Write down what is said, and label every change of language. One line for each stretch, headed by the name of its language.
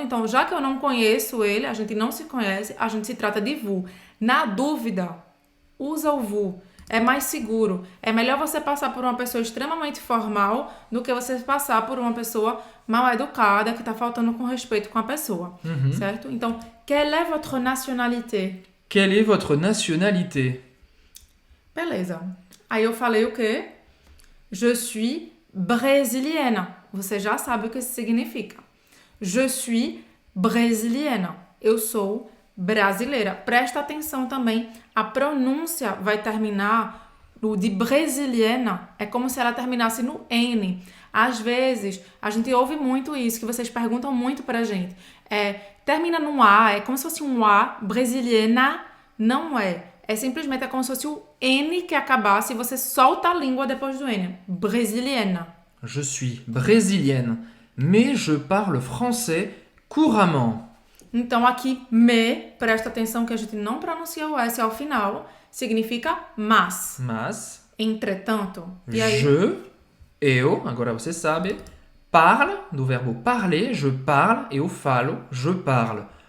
Portuguese: Então, já que eu não conheço ele, a gente não se conhece, a gente se trata de vous. Na dúvida, usa o vous. É mais seguro. É melhor você passar por uma pessoa extremamente formal do que você passar por uma pessoa mal educada, que tá faltando com respeito com a pessoa.
French: Certo? Então, quelle est votre nationalité? Quelle est votre nationalité?
Portuguese: Beleza. Aí eu falei o quê?
French: Je suis brésilienne.
Portuguese: Você já sabe o que isso significa.
French: Je suis brésilienne.
Portuguese: Eu sou brasileira. Presta atenção também. A pronúncia vai terminar no de brésilienne. É como se ela terminasse no N. Às vezes, a gente ouve muito isso, que vocês perguntam muito pra gente. Termina num A, é como se fosse um A. Brasiliana não é. É simplesmente como se fosse o N que acabasse e você solta a língua depois do N.
French: Brésilienne. Je suis brésilienne, mais je parle français couramment.
Portuguese: Então aqui, me, presta atenção que a gente não pronuncia o S ao final, significa mas. Mas, Entretanto. E aí, je Eu, agora você sabe, parle, do verbo parler,
French: je parle,
Portuguese: eu falo, je parle.